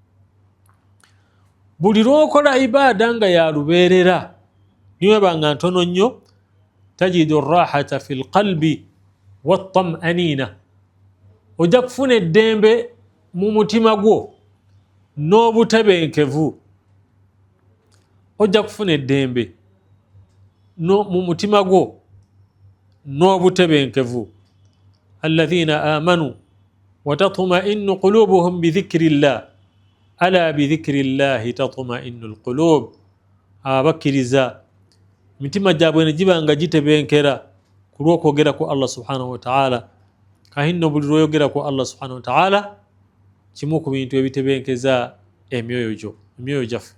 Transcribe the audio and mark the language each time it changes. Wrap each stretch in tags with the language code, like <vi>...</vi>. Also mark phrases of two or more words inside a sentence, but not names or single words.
<lg>Buli lw'okola ibaada nga ya lubeerera niwebanga ntono nnyo,</lg> <ar>تجد الراحة في القلب والطمأنينة,</ar> <lg>ojja kufuna eddembe mu mutima gwo n'obutebenkevu. Ojja kufuna eddembe mu mutima gwo n'obutebenkevu.</lg> <ar>الذين آمنوا وتطمئن قلوبهم بذكر الله ألا بذكر الله تطمئن القلوب.</ar> <lg>Abakkiriza emitima gyabwe ne giba nga gitebenkera ku lw'okwogera ku Allah</lg> <ar>سبحانه وتعالى.</ar> <lg>Kahinno buli lw'oyogera ku Allah</lg> <ar>سبحانه وتعالى,</ar> <lg>kimu ku bintu ebitebenkeza emyoyo gyaffe.</lg>